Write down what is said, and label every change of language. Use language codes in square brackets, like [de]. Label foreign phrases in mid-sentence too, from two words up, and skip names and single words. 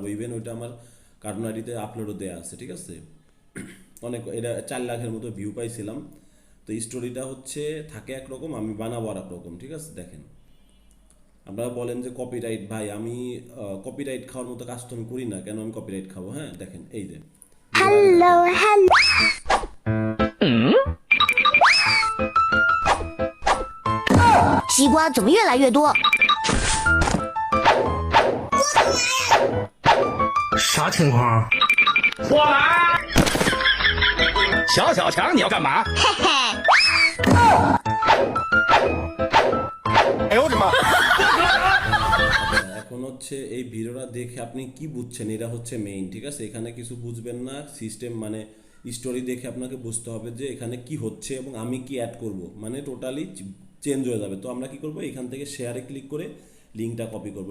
[bn] ইভেন ওইটা আমার [en] cartoon ID-te upload-o [bn] দেওয়া আছে, ঠিক আছে। অনেক, এটা 4 লাখের মতো ভিউ পাইছিলাম। তো স্টোরিটা হচ্ছে থাকে একরকম, আমি বানাবো আর একরকম, ঠিক আছে। দেখেন, আপনারা বলেন যে কপিরাইট ভাই, আমি কপিরাইট খাওয়ার মতো কাজ তো আমি করি না, কেন আমি কপিরাইট খাবো? হ্যাঁ, দেখেন এই যে [en] Hello, hello。 [zh] 西瓜怎么越来越多？啥情况？我来！小小强，你要干嘛？嘿嘿，哎呦我的妈！ [bn] এখন হচ্ছে এই ভিডিওটা দেখে আপনি কি বুঝছেন, এটা হচ্ছে মেইন, ঠিক আছে। এখানে কিছু বুঝবেন না, সিস্টেম মানে স্টোরি দেখে আপনাকে বুঝতে হবে যে এখানে কি হচ্ছে এবং আমি কি অ্যাড করব, মানে [en] totally change [bn] হয়ে যাবে। তো আমরা কি করব, এখান থেকে শেয়ারে ক্লিক করে লিঙ্কটা কপি করব।